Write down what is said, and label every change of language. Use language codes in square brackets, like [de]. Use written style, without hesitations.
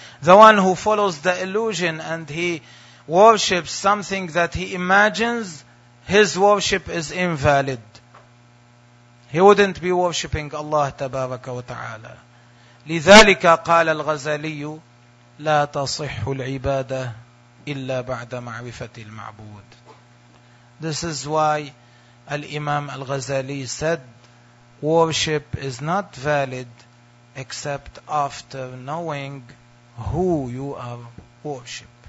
[en] The one who follows the illusion and he worships something that he imagines, his worship is invalid. He wouldn't be worshipping Allah Tabaraka wa Ta'ala. [ar] لِذَلِكَ قَالَ الْغَزَالِيُّ. لا تصح العبادة إلا بعد معرفة المعبود. [en] This is why Al-Imam Al-Ghazali said, worship is not valid except after knowing who you are worship.